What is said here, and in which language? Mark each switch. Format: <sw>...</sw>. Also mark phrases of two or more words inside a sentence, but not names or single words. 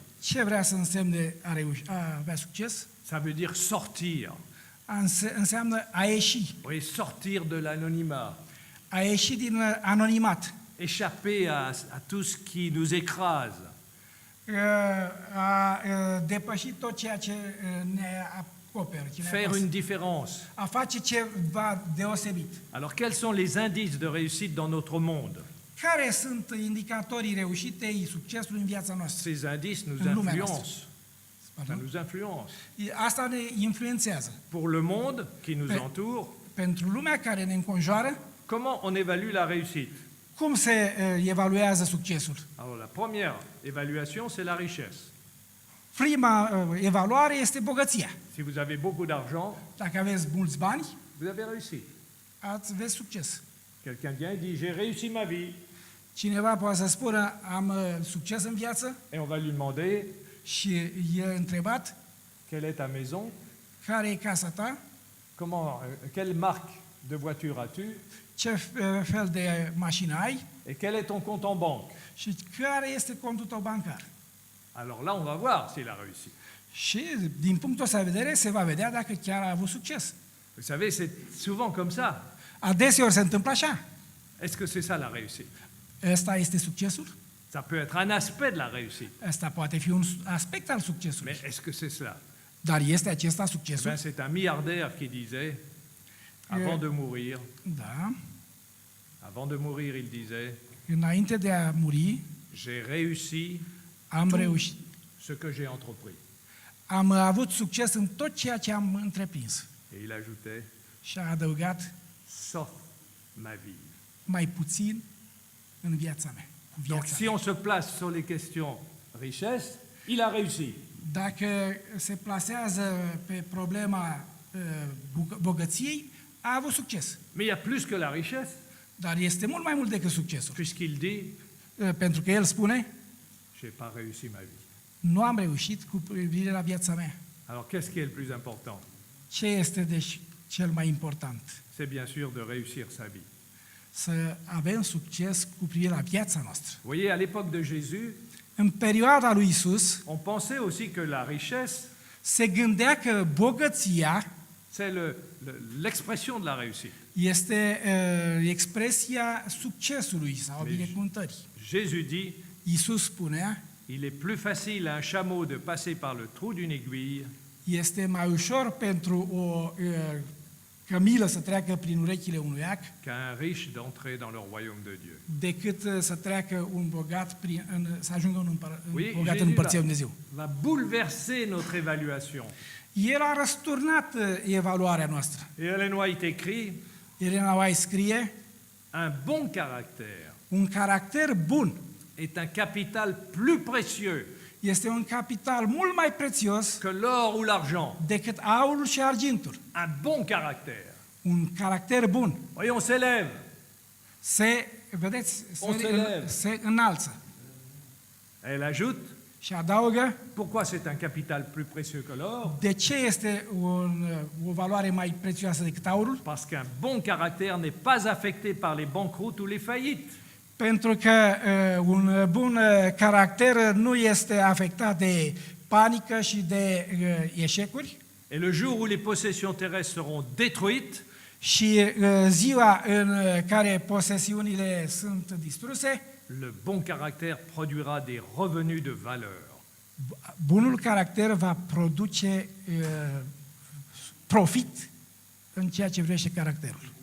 <ro>Ce vrea să însemne a avea succes?</ro> <fr>Ça veut dire sortir.</fr> <ro>Înseamnă a ieși.</ro> <fr>Oui, sortir de l'anonymat.</fr> <ro>A ieși din anonimat.</ro> <fr>Échapper à tout ce qui nous écrase.</fr> <ro>A depăși tot ceea ce ne acoperă. ce ne</ro> <fr>Faire</fr> <ro>apasă.</ro> <fr>une différence.</fr> <ro>A face ceva deosebit.</ro> <fr>Alors quels sont les indices de réussite dans notre monde?</fr> <ro>Care sunt indicatorii reușitei succesului în viața noastră?</ro> <fr>Ces indices nous</fr> <ro>În lumea</ro> <fr>influencent.</fr> <ro>noastră.</ro> <fr>Ça Pardon? nous influence.</fr> <ro>Asta ne influențează.</ro> <fr>Pour le monde qui nous Mais- entoure,</fr> <ro>Pentru lumea care ne înconjoară,</ro> <fr>comment on évalue la réussite?</fr> <ro>cum se evaluează succesul?</ro> <fr>Alors la première évaluation, c'est la richesse.</fr> <ro>Prima evaluare este bogăția.</ro> <fr>Si vous avez beaucoup d'argent,</fr> <ro>Dacă aveți mulți bani,</ro> <fr>vous avez réussi.</fr> <ro>aveți succes.</ro> <fr>Quelqu'un vient et dit, j'ai réussi ma vie.</fr> <ro>Cineva poate să spună, am succes în viață</ro> <fr>Et on va lui demander,</fr> <ro>și e întrebat,</ro> <fr>quelle est ta maison?</fr> <ro>care e casa ta?</ro> <fr>Quelle marque de voiture as-tu?</fr> <ro>Ce fel de mașină ai?</ro> <fr>Et quel est ton compte en banque?</fr> <ro>Și care este contul tău bancar?</ro> <fr>Alors là, on va voir s'il a réussi.</fr> <ro>Și din punctul ăsta de vedere se va vedea dacă chiar a avut succes.</ro> <fr>Vous savez, c'est souvent comme ça.</fr> <ro>Adeseori se întâmplă așa.</ro> <fr>Est-ce que c'est ça la réussite?</fr> <ro>Ăsta este succesul?</ro> <fr>Ça peut être un aspect de la réussite.</fr> <ro>Ăsta poate fi un aspect al succesului.</ro> <fr>Mais est-ce que c'est cela?</fr> <ro>Dar este acesta</ro> <fr>Eh</fr> <ro>succesul?</ro> <fr>bien, c'est un milliardaire qui disait, avant de mourir,</fr> <ro>Da.</ro> <fr>avant de mourir, il disait,</fr> <ro>Înainte de a muri,</ro> <fr>j'ai réussi</fr> <ro>am reușit.</ro> <fr>ce que j'ai entrepris.</fr> <ro>Am avut succes în tot ceea ce am întreprins.</ro> <fr>Et il ajoutait,</fr> <ro>Și a adăugat</ro> <fr>sauf ma vie.</fr> <ro>mai puțin în viața mea. Cu</ro> <fr>Donc,</fr> <ro>viața</ro> <fr>si</fr> <ro>mea.</ro> <fr>on se place sur les questions richesse, il a réussi.</fr> <ro>Dacă se plasează pe problema bogăției, a avut succes.</ro> <fr>Mais il y a plus que la richesse,</fr> <ro>Dar este mult mai mult decât succesul.</ro> <fr>puisqu'il dit,</fr> <ro>Pentru că el spune,</ro> <fr>j'ai pas réussi ma vie.</fr> <ro>nu am reușit cu privire la viața mea.</ro> <fr>Alors, qu'est-ce qui est le plus important?</fr> <ro>Ce este deci cel mai important?</ro> <fr>C'est bien sûr de réussir sa vie.</fr> <ro>Să avem succes cu privire la viața noastră.</ro> <fr>Vous voyez, à l'époque de Jésus,</fr> <ro>În perioada lui Isus</ro> <fr>on pensait aussi que la richesse,</fr> <ro>se gândea că bogăția</ro> <fr>c'est l'expression de la réussite.</fr> <ro>este expresia succesului sau a Deci- binecuvântării.</ro> <fr>Jésus dit,</fr> <ro>Isus spunea,</ro> <fr>il est plus facile à un chameau de passer par le trou d'une aiguille</fr> <ro>este mai ușor pentru o cămilă să treacă prin urechile unui ac</ro> <fr>qu'à un riche d'entrer dans le royaume de Dieu.</fr> <ro>decât să treacă un bogat să ajungă un</ro> <fr>Oui,</fr> <ro>bogat în</ro> <fr>Jésus</fr> <ro>împărțirea lui Dumnezeu.</ro> <fr>va bouleverser notre évaluation.</fr> <ro>El a răsturnat evaluarea noastră.</ro> <fr>Et Ellen White écrit,</fr> <ro>Elena White scrie,</ro> <fr>un bon caractère</fr> <ro>un caracter bun</ro> <fr>est un capital plus précieux</fr> <ro>este un capital mult mai prețios</ro> <fr>que l'or ou l'argent.</fr> <ro>decât aurul și argintul.</ro> <fr>Un bon caractère.</fr> <ro>Un caracter bun.</ro> <fr>Voyez, on s'élève.</fr> <ro>Vedeți,</ro> <fr>On se lève.</fr> <ro>se înalță.</ro> <fr>Elle ajoute,</fr> <ro>Și adaugă,</ro> <fr>pourquoi c'est un capital plus précieux que l'or?</fr> <ro>de ce este o valoare mai prețioasă decât aurul?</ro> <fr>Parce qu'un bon caractère n'est pas affecté par les banqueroutes ou les faillites.</fr> <ro>Pentru că un bun caracter nu este afectat de panică și de eșecuri.</ro> <fr>Et le jour où les possessions terrestres seront détruites,</fr> <ro>Și ziua în care posesiunile sunt distruse,</ro> <fr>le bon caractère produira des revenus de valeur.</fr> <ro>bunul caracter va produce profit în ceea ce privește caracterul.</ro>